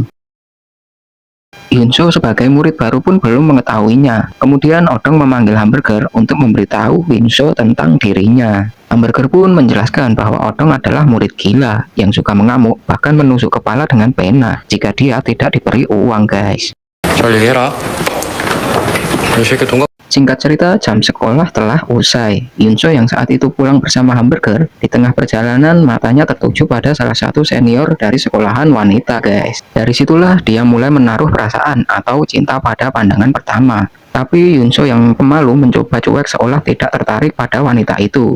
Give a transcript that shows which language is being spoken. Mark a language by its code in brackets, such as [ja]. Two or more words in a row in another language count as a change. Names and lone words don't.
[id] Yun So sebagai murid baru pun belum mengetahuinya. Kemudian Odong memanggil Hamburger untuk memberitahu Yun So tentang dirinya. Hamburger pun menjelaskan bahwa Odong adalah murid gila yang suka mengamuk, bahkan menusuk kepala dengan pena jika dia tidak diberi uang guys. [ko] 잘 얘기해라. 이 새끼 돈 [id] Singkat cerita, jam sekolah telah usai. Yun So yang saat itu pulang bersama Hamburger, di tengah perjalanan matanya tertuju pada salah satu senior dari sekolahan wanita guys. Dari situlah dia mulai menaruh perasaan atau cinta pada pandangan pertama. Tapi Yun So yang pemalu mencoba cuek seolah tidak tertarik pada wanita itu.